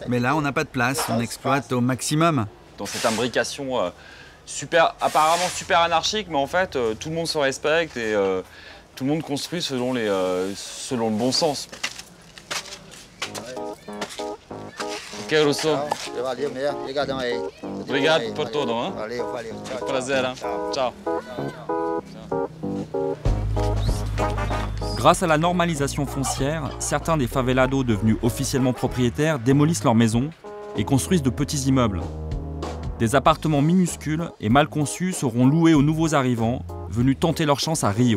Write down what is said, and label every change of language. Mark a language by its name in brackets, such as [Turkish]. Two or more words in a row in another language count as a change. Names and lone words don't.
[French] Mais là, on n'a pas de place, on exploite au maximum. Dans cette imbrication apparemment super anarchique, mais en fait, tout le monde se respecte et tout le monde construit selon le bon sens. Ok, Rousseau. [Portuguese] Valeu mesmo. Obrigadão aí. Obrigado por tudo, hein? Valeu, valeu. Tchau, tchau. Prazer, hein? Ciao. Ciao. [French] Grâce à la normalisation foncière, certains des favelados devenus officiellement propriétaires démolissent leurs maisons et construisent de petits immeubles. Des appartements minuscules et mal conçus seront loués aux nouveaux arrivants venus tenter leur chance à Rio.